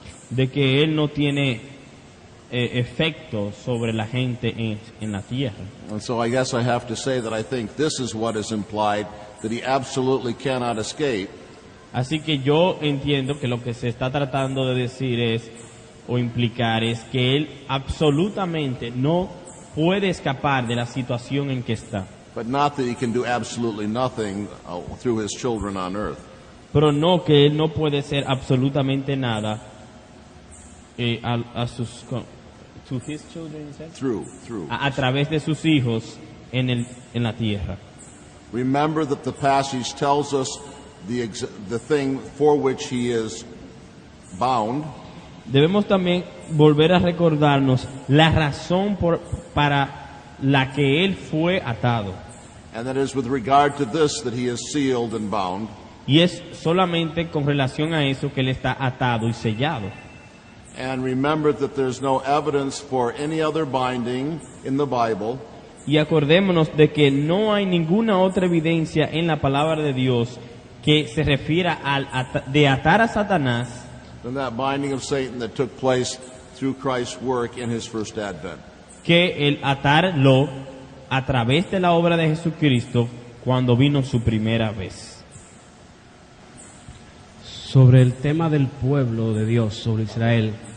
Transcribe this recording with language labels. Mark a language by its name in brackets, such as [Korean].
[Spanish] de que él no tiene efecto sobre la gente en la tierra. [English] And so I guess I have to say that I think this is what is implied, that he absolutely cannot escape [Spanish] Así que yo entiendo que lo que se está tratando de decir es, o implicar, es que él absolutamente no puede escapar de la situación en que está. [English] but not that he can do absolutely nothing through his children on earth. [Spanish] Pero no que él no puede ser absolutamente nada a sus [English] to his children, you said? Through. [Spanish] A través de sus hijos en la tierra. [English] Remember that the passage tells us the thing for which he is bound, [Spanish] Debemos también volver a recordarnos la razón para la que él fue atado. [English] and that is with regard to this that he is sealed and bound. [Spanish] Y es solamente con relación a eso que él está atado y sellado. [English] And remember that there's no evidence for any other binding in the Bible [Spanish] Y acordémonos de que no hay ninguna otra evidencia en la palabra de Dios que se refiera de atar a Satanás [English] than that binding of Satan that took place through Christ's work in his first advent. [Spanish] que el atarlo a través de la obra de Jesucristo cuando vino su primera vez. sobre el tema del pueblo de Dios, sobre Israel.